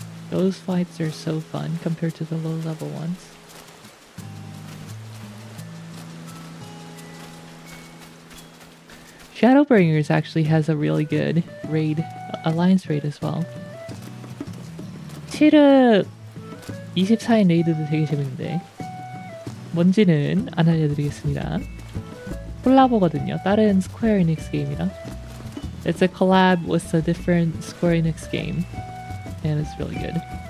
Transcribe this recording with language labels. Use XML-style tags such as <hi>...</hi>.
<en>Those fights are so fun compared to the low level ones. Shadowbringers actually has a really good raid, alliance raid as well.</en> <ko>치르 24인 레이드도 되게 재밌는데 뭔지는 안 알려드리겠습니다. 콜라보거든요. 다른 스퀘어 에닉스 게임이랑.</ko> <en>It's a collab with a different Square Enix game. And it's really good.</en>